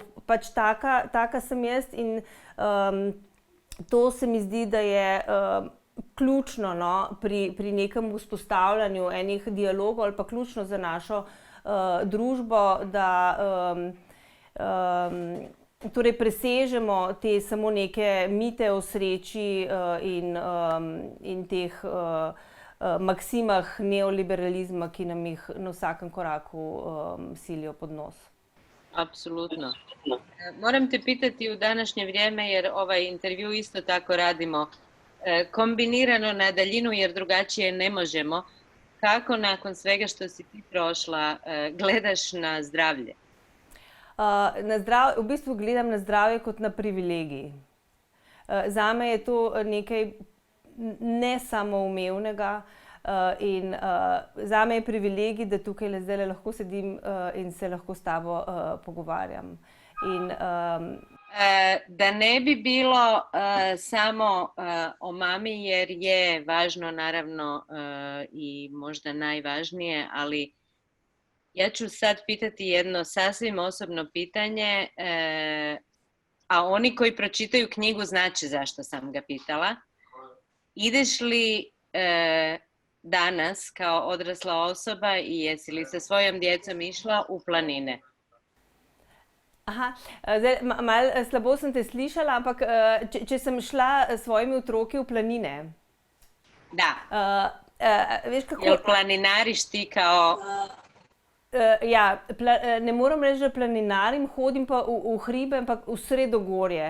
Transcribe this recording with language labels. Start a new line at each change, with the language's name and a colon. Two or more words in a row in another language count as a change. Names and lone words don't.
Slovenian: Pač taka sem jaz in to se mi zdi, da je ključno, no, pri nekem vzpostavljanju enih dialogov ali pa ključno za našo družbo, da torej presežemo te samo neke mite o sreči in teh maksimah neoliberalizma, ki nam jih na vsakem koraku silijo pod nos.
Croatian: Apsolutno. Moram te pitati u današnje vrijeme, jer ovaj intervju isto tako radimo kombinirano na daljinu, jer drugačije ne možemo. Kako nakon svega što si ti prošla gledaš na zdravlje?
Slovenian: V bistvu gledam na zdravje kot na privilegij. Zame je to nekaj nesamoumevnega in zame je privilegij, da tukaj zdaj lahko sedim in se lahko s tabo pogovarjam.
Croatian: Da ne bi bilo samo o mami, jer je važno naravno i možda najvažnije, ali ja ću sad pitati jedno sasvim osobno pitanje, a oni koji pročitaju knjigu znaće zašto sam ga pitala. Ideš li danas kao odrasla osoba i jesi li sa svojom djecom išla u planine?
Slovenian: Aha, zdaj, malo slabo sem te slišala, ampak če sem šla s svojimi otroki v planine.
Croatian: Da. Veš kako... Jel planinariš ti kao...
Slovenian: Ja, ne moram reči, da planinarim, hodim pa v hribe, ampak v sredogorje.